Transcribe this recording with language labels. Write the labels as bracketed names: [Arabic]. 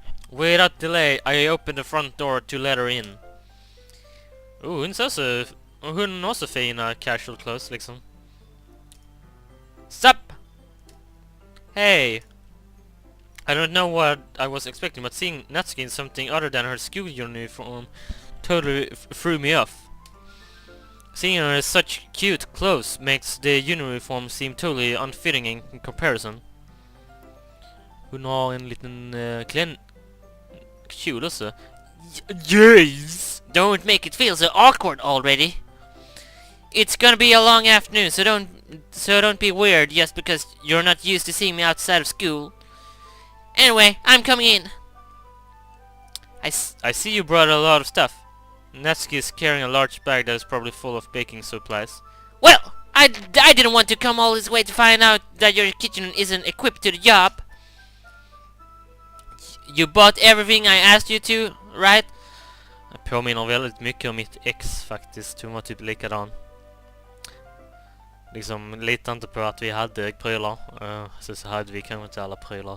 [English] Without delay, I opened the front door to let her in. [Swedish] Hon har så fina casual clothes liksom. [English] Sup! Hey! I don't know what I was expecting, but seeing Natsuki in something other than her school uniform totally threw me off. Seeing her in such cute clothes makes the uniform seem totally unfitting in comparison. [Swedish] Hon har en liten kjol också. [English] Yes! Don't make it feel so awkward already. It's gonna be a long afternoon, so don't be weird just because you're not used to seeing me outside of school. Anyway, I'm coming in. I see you brought a lot of stuff. Natsuki is carrying a large bag that is probably full of baking supplies. Well, I didn't want to come all this way to find out that your kitchen isn't equipped to the job. You bought everything I asked you to, right? [Swedish] Jag påminner väldigt mycket om mitt ex faktiskt. Hon var typ likadan. Liksom litar inte på att vi hade prylar. Så hade vi kanske inte alla prylar.